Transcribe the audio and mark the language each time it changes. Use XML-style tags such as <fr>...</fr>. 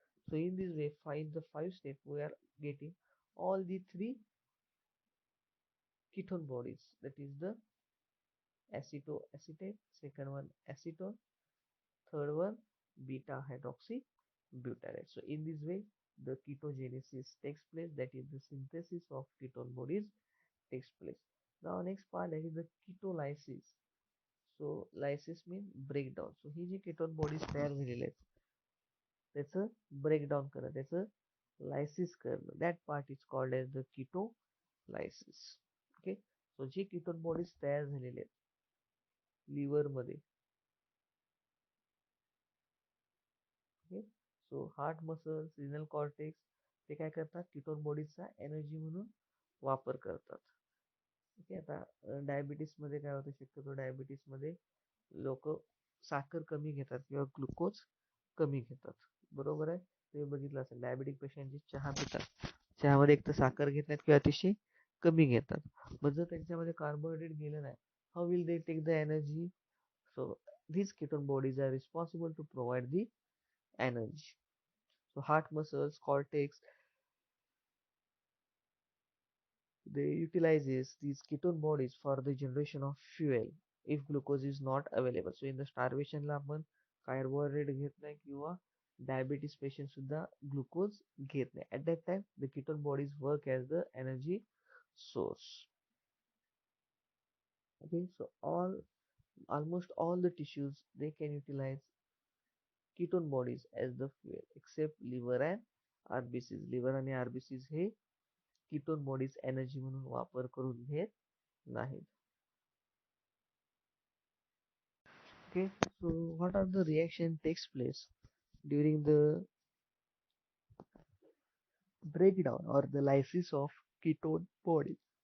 <en>So in this way, find the 5 steps we are getting all the 3 ketone bodies, that is the acetoacetate, second one acetone, third one beta hydroxy butyrate. So in this way, the ketogenesis takes place, that is the synthesis of ketone bodies takes place. Now next part, that is the ketolysis. So lysis means breakdown.</en> <mr>So he G ketone bodies तयार झालेले आहेत त्याचं breakdown करणं, त्याचं lysis करणं,</mr> <en>That part is called as the ketolysis.</en> <mr>Okay, so जे ketone bodies तयार झालेले आहेत लिव्हर मध्ये, okay, so heart muscle, signal cortex ते काय करतात, कीटोन बॉडीजचा एनर्जी म्हणून वापर करतात. ओके, आता डायबिटीस मध्ये काय होतं, शक्यतो डायबिटीस मध्ये लोक साखर कमी घेतात किंवा ग्लुकोज कमी घेतात, बरोबर आहे. तुम्ही बघितलं असेल डायबेटिक पेशंट जे चहा पितात, चहामध्ये एक तर साखर घेत नाहीत किंवा अतिशय कमी घेतात. मग जर त्यांच्यामध्ये कार्बोहायड्रेट गेलं नाही,</mr> <en>How will they take the energy? So these ketone bodies are responsible to provide the energy. So heart muscles, cortex, they utilizes these ketone bodies for the generation of fuel if glucose is not available. So in the starvation</en> <mr>ला आपण carbohydrate घेत नाही किंवा diabetes patient सुद्धा glucose घेत नाही.</mr> <en>At that time the ketone bodies work as the energy source. Okay, so almost all the tissues they can utilize ketone bodies as the fuel except liver and RBCs.</en> <mr>Liver आणि RBCs हे ketone bodies energy म्हणून वापर करून घेत नाहीत.</mr> <en>Okay, so what are the reaction takes place during the breakdown or the lysis of ketone bodies?</en>